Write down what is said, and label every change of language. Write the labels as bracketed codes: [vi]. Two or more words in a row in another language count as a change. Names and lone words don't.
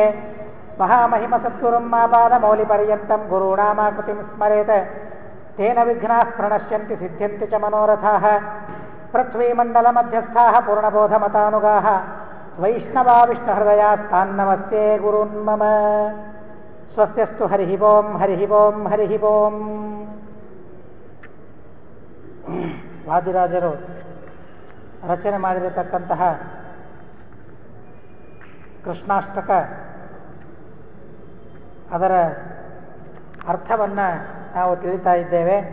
[sa] ಮಹಾಮಹಿಮ ಸದ್ಗುರುಂ ಮಾಪಾದಮೌಲಿಪರ್ಯಂತಂ ಗುರುಣಾಮಾಕೃತಿಂ ಸ್ಮರೇತ್. ತೇನ ವಿಘ್ನಾಃ ಪ್ರಣಶ್ಯಂತಿ ಸಿದ್ಧ್ಯಂತಿ ಚ ಮನೋರಥಾಃ. ಪೃಥ್ವೀಮಂಡಲ ಮಧ್ಯಸ್ಥಾಃ ಪೂರ್ಣಬೋಧಮತಾನುಗಾಃ ವೈಷ್ಣವಾ ವಿಷ್ಣುಹೃದಯಾಸ್ತಾನ್ನಮಸ್ಯೆ ಗುರುನ್ ಮಮ. ಸ್ವಸ್ತ್ಯಸ್ತು ಹರಿಃ ಓಂ ಹರಿಃ ಓಂ ಹರಿಃ ಓಂ. [kn] ವಾದಿರಾಜರು ರಚನೆ ಮಾಡಿರತಕ್ಕಂತಹ ಕೃಷ್ಣಾಷ್ಟಕ, ಅದರ ಅರ್ಥವನ್ನು ನಾವು ತಿಳಿತಾ ಇದ್ದೇವೆ.